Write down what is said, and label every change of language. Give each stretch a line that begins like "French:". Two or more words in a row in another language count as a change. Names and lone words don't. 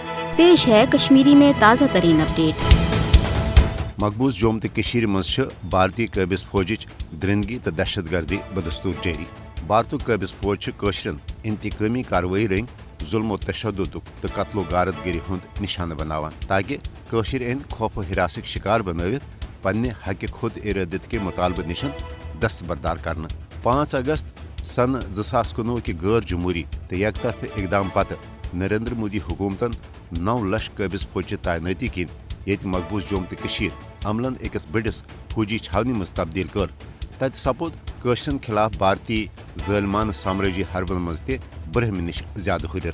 Urdu: پیش ہے کشمیری میں تازہ ترین اپڈیٹ۔
Kashmiri: مقبوض جوم تو مز بھارتی قابض فوجچ درندگی تو دہشت گردی بدستور جاری۔ بھارتک قابض فوج قشرن انتقامی کاروٲیی رنگ ظلم و تشدد تو قتل و غارت گری ہند نشانہ بناوان تاکہ قشر ان خوف و ہراسک شکار بنوت پنہ حق خود ارادت کے مطالبہ نشن دستبردار کرنا۔ 5 اگست سن 2019 کہ غیر جمہوری تو یک طرف اقدام پتہ نریندر مودی حکومتن 9 لچھ قابض فوج تعیناتی کن یت مقبوض جوم تو عملن اکس بڑس فوجی چھاونی مز تبدیل کر تت سپود قشرن خلاف بھارتی ظالمانہ سامرٲجی حربن مز تہ برہم نش زیادہ ہرر۔